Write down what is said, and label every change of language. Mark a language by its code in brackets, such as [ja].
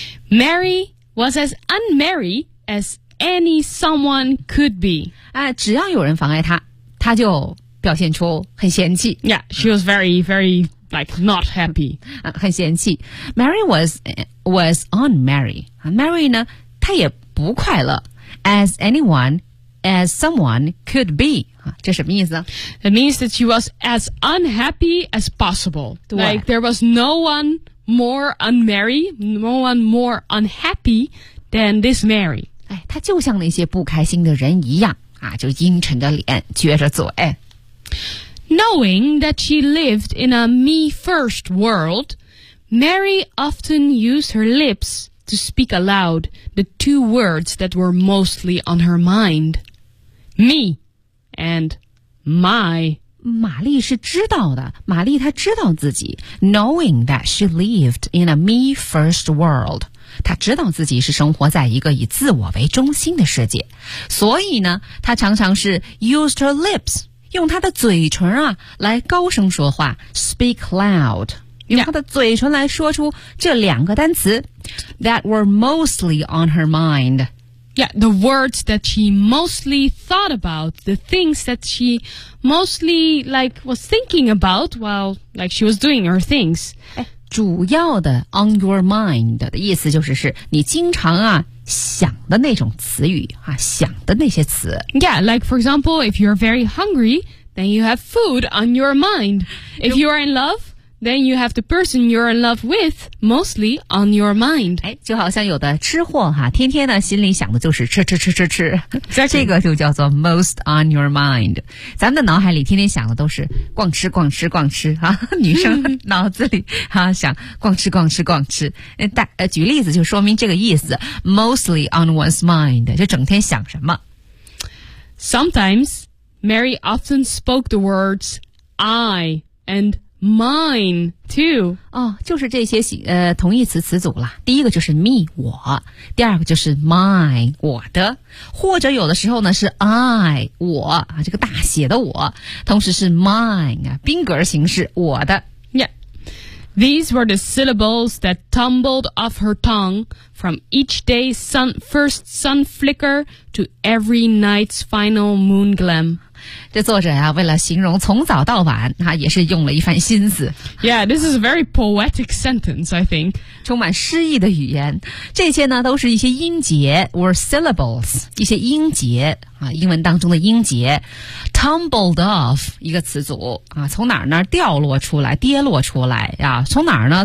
[en] Mary was as unmarried as any someone could be. [zh] 哎，只要有人妨碍她，她就表现出很嫌弃。 [en] Yeah, she was very, very,Like, not happy. [zh] 很嫌弃。 [en] Mary was unmarried. [zh] Mary 呢她也不快乐。 [en] As anyone, as someone could be. [zh] 这什么意思？ [en] It means that she was as unhappy as possible. Like, there was no one more unmarried, no one more unhappy than this Mary. [zh] 哎，她就像那些不开心的人一样，啊，就阴沉着脸，撅着嘴。 [en] Knowing that she lived in a me-first world, Mary often used her lips to speak aloud the two words that were mostly on her mind. Me and my. [zh] 玛丽是知道的，玛丽她知道自己。 [en] Knowing that she lived in a me-first world. [zh] 他知道自己是生活在一个以自我为中心的世界，所以呢，他常常是 [en] used her lips. [zh] 用他的嘴唇啊来高声说话 ， [en] speak loud， [zh] 用他的嘴唇来说出这两个单词 ， [en] that were mostly on her mind。 Yeah, the words that she mostly thought about, the things that she mostly like was thinking about while like she was doing her things。 [zh] 哎，主要的 [en] on your mind [zh] 的意思就是你经常啊。想的那种词语啊，想的那些词。 [en] Yeah, like for example, if you're very hungry, then you have food on your mind. If you are in love, then you have the person you're in love with mostly on your mind. [zh] 哎，就好像有的吃货哈，天天呢心里想的就是吃吃吃吃吃， [en] exactly. [zh] 这个就叫做 [en] most on your mind. [zh] 咱们的脑海里天天想的都是逛吃逛吃逛吃啊，女生脑子里哈、啊、想逛吃逛吃逛吃。举例子就说明这个意思 ， [en] mostly on one's mind， [zh] 就整天想什么。 [en] Sometimes Mary often spoke the words I and. Mine too. [zh] 哦，就是这些同义词词组了。第一个就是 me 我，第二个就是 mine 我的，或者有的时候呢是 I 我啊，这个大写的我，同时是 mine 啊，宾格形式我的。 [en] Yeah, these were the syllables that tumbled off her tongue from each day's first sun flicker to every night's final moon gleam. [zh] 这作者啊，为了形容从早到晚，哈、啊，也是用了一番心思。 [en] Yeah, this is a very poetic sentence, I think. [zh] 充满诗意的语言，这些呢都是一些音节 ， [en] were syllables， [zh] 一些音节啊，英文当中的音节。 [en] Tumbled off [zh] 一个词组啊，从哪儿呢？掉落出来，跌落出来啊，从哪儿呢？